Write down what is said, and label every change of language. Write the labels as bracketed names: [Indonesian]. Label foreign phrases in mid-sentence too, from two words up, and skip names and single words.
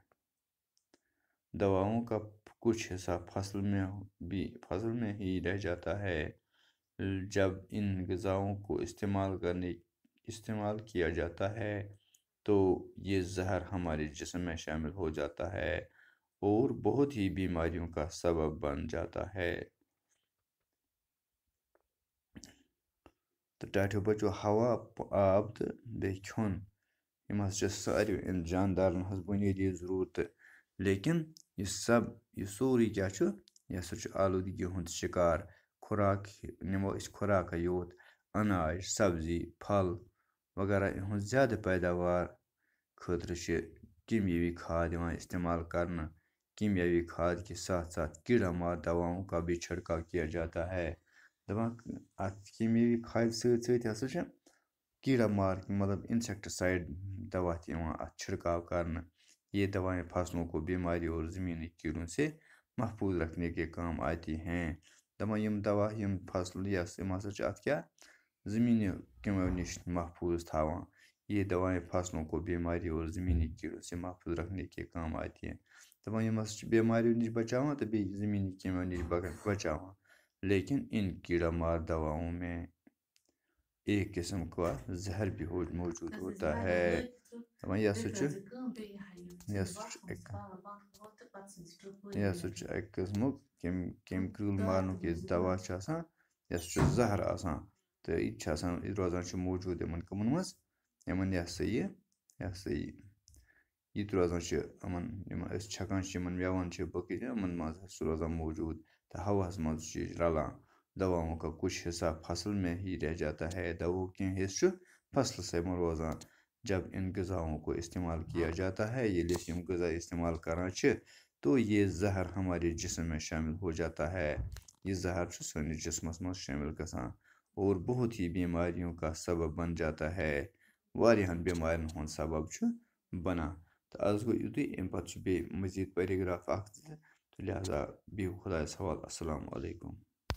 [Urdu] دواؤں کا کچھ حصہ فصل میں ہی رہ جاتا ہے۔ جب ان غذاؤں کو استعمال کیا جاتا ہے تو یہ زہر ہمارے جسم میں شامل ہو جاتا ہے اور بہت ہی بیماریوں کا سبب بن جاتا ہے۔ [Kashmiri] تہٕ ٹاٹھیو بچو، ہوا، آب تہٕ بیٚیہِ کھیوٚن یِم ہسا چھِ ساروی جاندارن ہٕنٛز بنیٲدی ضروٗرتہٕ، لیکن یہِ سورُے کیٛاہ چھُ؟ یہِ ہسا چھُ آلودگی ہُنٛد شکار۔ نِمو أسۍ خوراکھے یوت، اناج، سبزی، پھل وغیرہ یِہٕنٛز زیادٕ پیداوار خٲطرٕ چھِ کیمیاوی کھاد یِوان استعمال کرنہٕ۔ [Urdu] کیمیاوی کھاد کے ساتھ ساتھ کیڑا مار دواؤں کا بھی چھڑکاؤ کیا جاتا ہے۔ [Kashmiri] دپان اتھ کیمیاوی کھادِ سۭتۍ سۭتۍ ہسا چھِ کیڑا مار مطلب انسیکٹسائڈ دوا تہِ یِوان اتھ چھڑکاو کرنہٕ۔ [Urdu] یہ دوائیں فصلوں کو بیماری اور زمینی کیڑوں سے محفوظ رکھنے کے کام آتی ہیں۔ [Kashmiri] دپان یم دوا یم فصل یم ہسا چھِ اتھ کیا زمینی کیٚمیو نش محفوظ تھاوان۔ [Urdu] یہ دوائیں فصلوں کو بیماری اور زمینی کیڑوں سے محفوظ رکھنے کے کام آتی ہیں۔ [Kashmiri] دپان یم ہسا چھِ بیماریوں نش بچاوان تہٕ بیٚیہِ زمینی کیٚمیو نش بچاوان، [Urdu] لیکن ان کیڑا مار دواؤں میں ایک قسم کا زہر بھی موجود ہوتا ہے۔ [Kashmiri] دپان یہ ہسا چھُ اکہِ قٕسمُک کیمکل مارنُک یُس دوا چھُ آسان، یہِ ہسا چھُ زہر آسان تہٕ یہِ تہِ چھُ آسان روزان چھُ موجود یِمن کٕمن منٛز، یِمن یہِ تہِ روزان چھُ یِمن أسۍ چھکان چھِ یِمن میوَن چھِ بٲقٕے یِمن منٛز ہسا چھُ روزان موجود تہٕ ہواہس منٛز چھُ یہِ رلان۔ [Urdu] دواؤں کا کچھ حصہ فصل میں ہی رہ جاتا ہے، [Kashmiri] دواؤں کینٛہہ حصہٕ چھُ فصلسٕے منٛز روزان۔ [Urdu] جب ان غذاؤں کو استعمال کیا جاتا ہے، [Kashmiri] ییٚلہِ أسۍ یِم غذا استعمال کران چھِ [Urdu] تو یہ زہر ہمارے جسم میں شامل ہو جاتا ہے۔ [Kashmiri] یہ زہر چھُ سٲنِس جسمس منٛز شٲمِل گژھان [Urdu] اور بہت ہی بیماریوں کا سبب بن جاتا ہے۔ [Kashmiri] واریاہن بیمارٮ۪ن ہُنٛد سبب چھُ بنان۔ تہٕ آز گوٚو یُتُے، اَمہِ پتہٕ چھُ بیٚیہِ مزیٖد پیراگراف اکھ زٕ تہٕ لہذا بِہِو خۄدایس حوالہٕ۔ [Arabic] السلام علیکم۔